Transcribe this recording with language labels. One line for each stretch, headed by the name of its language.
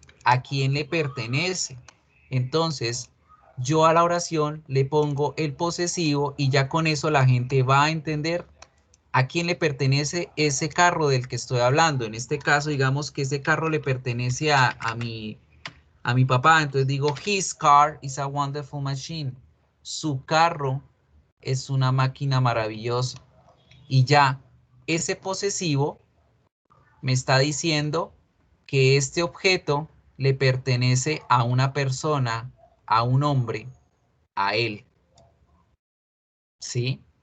Spanish: ¿A quién le pertenece? Entonces, yo a la oración le pongo el posesivo y ya con eso la gente va a entender a quién le pertenece ese carro del que estoy hablando. En este caso, digamos que ese carro le pertenece a mi papá. Entonces digo,
English: his car is a wonderful machine.
Spanish: Su carro es una máquina maravillosa. Y ya, ese posesivo me está diciendo que este objeto le pertenece a una persona, a un hombre, a él. ¿Sí?